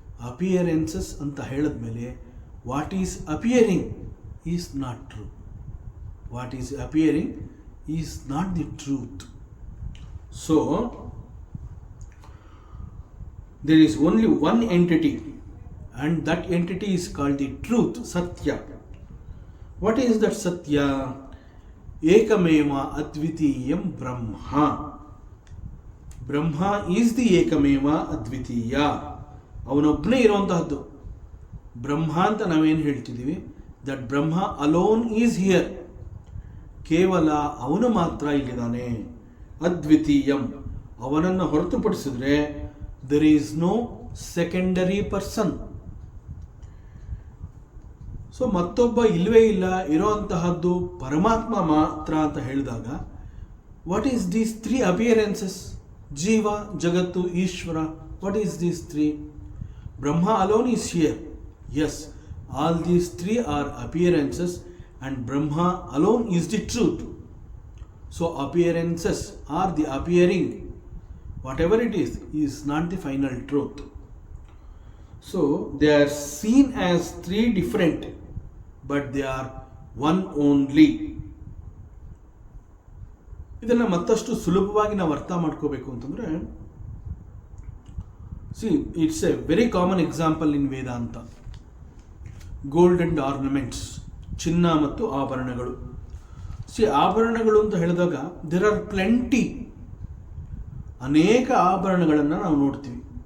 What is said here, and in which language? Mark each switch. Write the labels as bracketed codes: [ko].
[en] appearances [kn] ಅಂತ ಹೇಳಿದ್ಮೇಲೆ [en] What is appearing is not true. What is appearing is not the truth. So there is only one entity and that entity is called the truth, Satya. What is that Satya? [sa] Ekameva Advitiyam Brahma. [en] Brahma is the Ekameva Advitiya. [kn] ಅವನೊಬ್ಬನೇ ಇರುವಂತಹದ್ದು. ಬ್ರಹ್ಮ ಅಂತ ನಾವೇನು ಹೇಳ್ತಿದ್ದೀವಿ, [en] that Brahma alone is here, [kn] ಕೇವಲ ಅವನು ಮಾತ್ರ ಇಲ್ಲಿದ್ದಾನೆ. [en] ಅದ್ವಿತೀಯಂ, [kn] ಅವನನ್ನು ಹೊರತುಪಡಿಸಿದ್ರೆ [en] There is no secondary person. [kn] So ಮತ್ತೊಬ್ಬ ಇಲ್ಲವೇ ಇಲ್ಲ, ಇರೋಂತಹದ್ದು ಪರಮಾತ್ಮ ಮಾತ್ರ ಅಂತ ಹೇಳಿದಾಗ, [en] What is these three appearances? ಜೀವ, ಜಗತ್ತು, ಈಶ್ವರ. What is these three? Brahma alone is here. Yes, all these three are appearances and Brahma alone is the truth. So appearances are the appearing. Whatever it is not the final truth. So they are seen as three different, but they are one only. [kn] ಇದನ್ನು ಮತ್ತಷ್ಟು ಸುಲಭವಾಗಿ ನಾವು ಅರ್ಥ ಮಾಡ್ಕೋಬೇಕು ಅಂತಂದರೆ, [en] It's a very common example in Vedanta. Gold and ornaments, [kn] ಚಿನ್ನ ಮತ್ತು ಆಭರಣಗಳು. ಆಭರಣಗಳು ಅಂತ ಹೇಳಿದಾಗ [en] there are plenty, [kn] ಅನೇಕ ಆಭರಣಗಳನ್ನು ನಾವು ನೋಡ್ತೀವಿ.